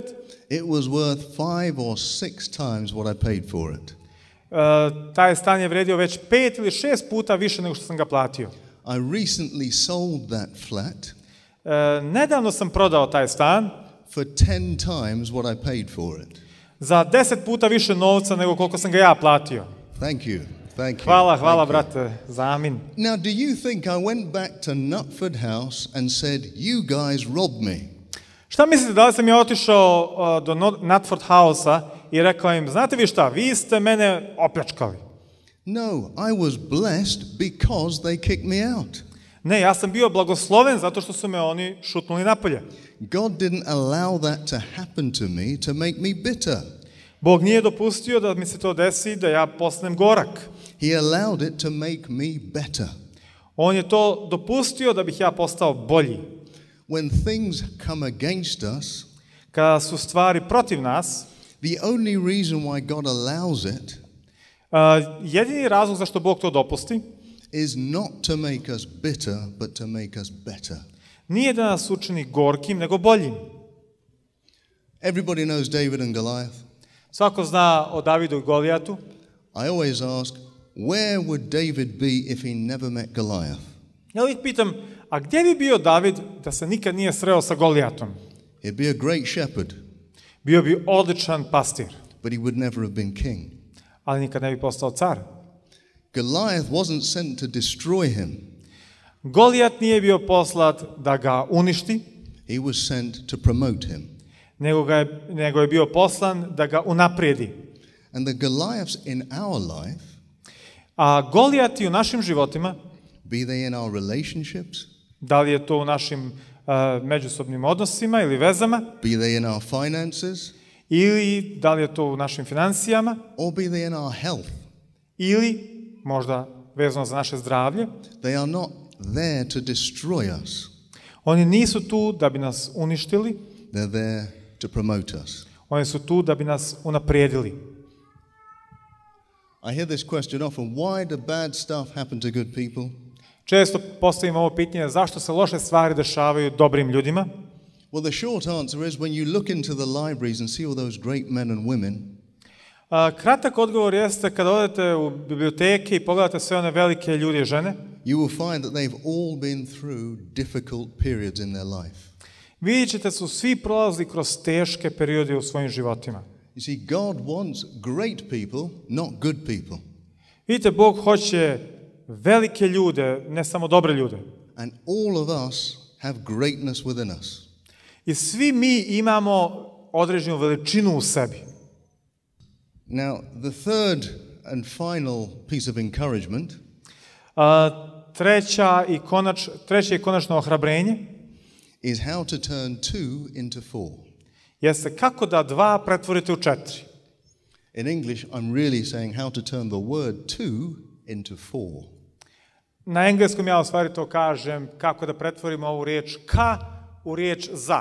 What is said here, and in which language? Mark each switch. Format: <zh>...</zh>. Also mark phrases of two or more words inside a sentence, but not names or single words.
<en>it was worth 5 or 6 times what I paid for it.</en> <bs>Taj stan je vredio već 5 ili 6 puta više nego što sam ga platio.</bs> <en>I recently sold that flat</en> <bs>Nedavno sam prodao taj stan</bs> <en>for 10 times what I paid for it.</en> <bs>za 10 puta više novca nego koliko sam ga ja platio.</bs> <en>Thank you. Thank you.</en> <bs>Hvala,</bs> <en>Thank you.</en> <bs>brate, za amin.</bs> <en>Now, do you think I went back to Nutford House and said, you guys robbed me?</en> <bs>Šta mislite, da li sam ja otišao do Nutford House-a i rekao im, znate vi šta, vi ste mene opljačkali?</bs> <en>No, I was blessed because they kicked me out.</en> <bs>Ne, ja sam bio blagosloven zato što su me oni šutnuli napolje.</bs> <en>God didn't allow that to happen to me to make me bitter.</en> <bs>Bog nije dopustio da mi se to desi, da ja postanem gorak.</bs> <en>He allowed it to make me better.</en> <bs>On je to dopustio da bih ja postao bolji.</bs> <en>When things come against us,</en> <bs>Kada su stvari protiv nas,</bs> <en>the only reason why God allows it</en> <bs>jedini razlog zašto Bog to dopusti</bs> <en>is not to make us bitter, but to make us better.</en> <bs>nije da nas učini gorkim, nego boljim.</bs> <en>Everybody knows David and Goliath.</en> <bs>Svako zna o Davidu i Golijatu.</bs> <en>I always ask, where would David be if he never met Goliath?</en> <bs>Ja uvijek pitam, a gdje bi bio David da se nikad nije sreo sa Golijatom?</bs> <en>He'd be a great shepherd,</en> <bs>Bio bi odličan pastir,</bs> <en>but he would never have been king.</en> <bs>ali nikad ne bi postao car.</bs> <en>Goliath wasn't sent to destroy him.</en> <bs>Golijat nije bio poslat da ga uništi,</bs> <en>He was sent to promote him.</en> <bs>nego je bio poslan da ga unaprijedi.</bs> <en>And the Goliaths in our life,</en> <bs>A Golijati u našim životima,</bs> <en>be they in our relationships,</en> <bs>da li je to u našim međusobnim odnosima ili vezama,</bs> <en>be they in our finances,</en> <bs>ili da li je to u našim financijama,</bs> <en>or be they in our health,</en> <bs>ili možda vezano za naše zdravlje,</bs> <en>they are not there to destroy us.</en> <bs>oni nisu tu da bi nas uništili,</bs> <en>They're there to promote us.</en> <bs>oni su tu da bi nas unaprijedili.</bs> <en>I hear this question often, why do bad stuff happen to good people?</en> <bs>Često postavim ovo pitanje, zašto se loše stvari dešavaju dobrim ljudima?</bs> <en>Well, the short answer is when you look into the libraries and see all those great men and women,</en> <bs>Kratak odgovor jeste kada odete u biblioteke i pogledate sve one velike ljude i žene,</bs> <en>you will find that they've all been through difficult periods in their life.</en> <bs>vidjet ćete su svi prolazili kroz teške periode u svojim životima.</bs> <en>You see, God wants great people, not good people.</en> <bs>Vidite, Bog hoće velike ljude, ne samo dobre ljude.</bs> <en>And all of us have greatness within us.</en> <bs>I svi mi imamo određenu veličinu u sebi.</bs> <en>Now, the third and final piece of encouragement</en> <bs>Treće i konačno ohrabrenje</bs> <en>is how to turn 2 into 4.</en> <bs>jeste kako da 2 pretvorite u 4.</bs> <en>In English, I'm really saying how to turn the word to into 4.</en> <bs>Na engleskom ja u stvari to kažem kako da pretvorimo ovu riječ ka u riječ za.</bs>